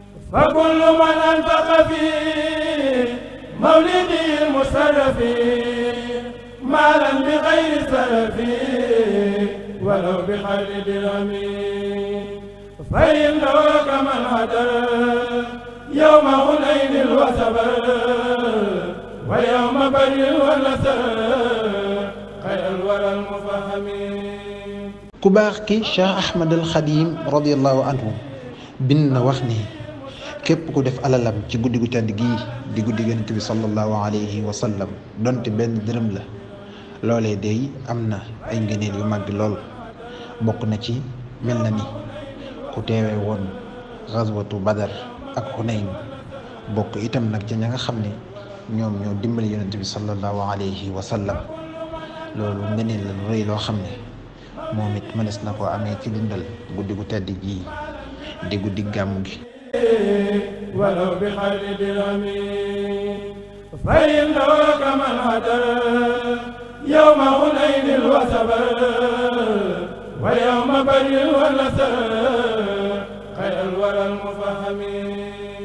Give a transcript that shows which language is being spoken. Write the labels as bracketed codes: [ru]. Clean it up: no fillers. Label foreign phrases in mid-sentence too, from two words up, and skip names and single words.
[ar] فكل من أنفق في مولده المشرف مالا بغير سلف ولو بخير درهم فإنه كمن هدر يوم حنين وصبر ويوم بدر ونصر خير الورى المفهم. [wo] ku baax ki Cheikh Ahmadul Xadim [ar] رضي الله عنه [wo] bind na wax ni képp ku def alalam ci guddi gu tedd gii di guddi Yonent bi [ar] صلى الله عليه وسلم [wo] donte benn dërëm la loolee day am na ay ngëneel yu màgg lool. bokk na ci mel na ni ku teewee woon xaswatu Badar ak Xunayn bokk itam nag ca ña nga xam ne ñoom ñoo dimbali Yonent bi [ar] صلى الله عليه وسلم. [wo] loolu ngëneel la lu rëy loo xam ne moom it mënees na koo amee ci dundal guddi gu tedd gii di guddi gàmmu gi. [ar] ولو بخير درهم فإنه كمن هدر يوم حنين وصبر ويوم بدر ونصر خير الورى المفهم.